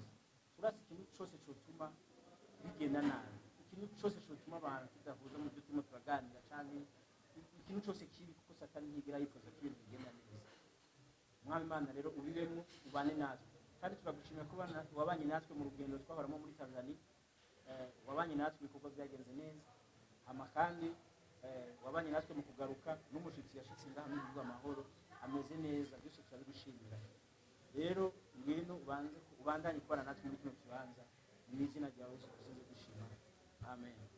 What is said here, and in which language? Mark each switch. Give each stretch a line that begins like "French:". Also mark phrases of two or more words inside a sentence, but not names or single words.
Rundi: Turasi ikintu cyose cyotuma bigenda nabi, ikintu cyose cyotuma abantu tudahuza mu byo turimo turaganira, cyane ikintu cyose kibi, kuko Satani ntigera yifuza ko ibintu bigenda neza. Mwami Imana rero ubibemwo, ubane natwe, kandi turagushimira ko wabanye natwe mu rugendo twabaramo muri Tanzania, wabanye natwe ibikorwa byagenze neza, hama kandi wabanye natwe mu kugaruka, n'umushitsi yashitse ngaha mu bigo amahoro ameze neza, byose turabigushimira. Rero ngwino ubandanye kubana natwe muri kino kibanza, mu izina ryawe Yesu tuze gushima, amen.